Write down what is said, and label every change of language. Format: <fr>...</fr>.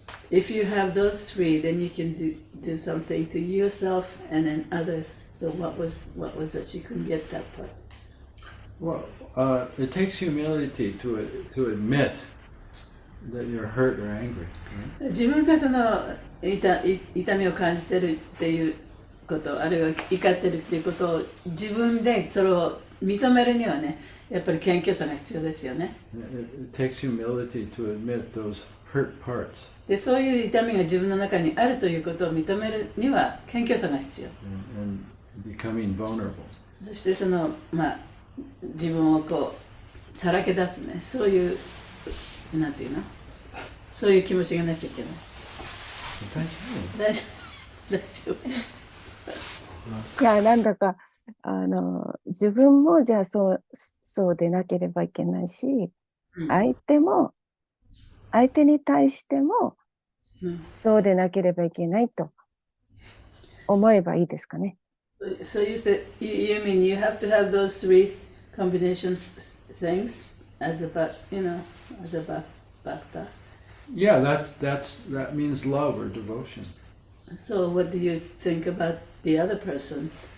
<en>If you have those 3, then you can do something to yourself and then others. So what was that she couldn't get that part? Well, it takes humility to admit that you're hurt or angry. Right?</en> <ja>自分がその痛みを感じてるっていうこと、あるいは怒ってるっていうことを自分でそれを認めるにはね、やっぱり謙虚さが必要ですよね。</ja> <en>It takes humility to admit those hurt parts.</en> <ja>で、そういう痛みが自分の中にあるということを認めるには謙虚さが必要。</ja> <en>And becoming vulnerable.</en> <ja>そしてその自分をこうさらけ出すね、そういうなんていうの、そういう気持ちがなきゃいけない。大丈夫。いや、なんだか自分もじゃあそうでなければいけないし、相手も相手に対してもうんそうでなければいけないと思えばいいですかね。</ja> <en>So you said, you mean you have to have those three combination things as a, as a bhakta. Yeah, that means love or devotion. So what do you think about the other person?</en>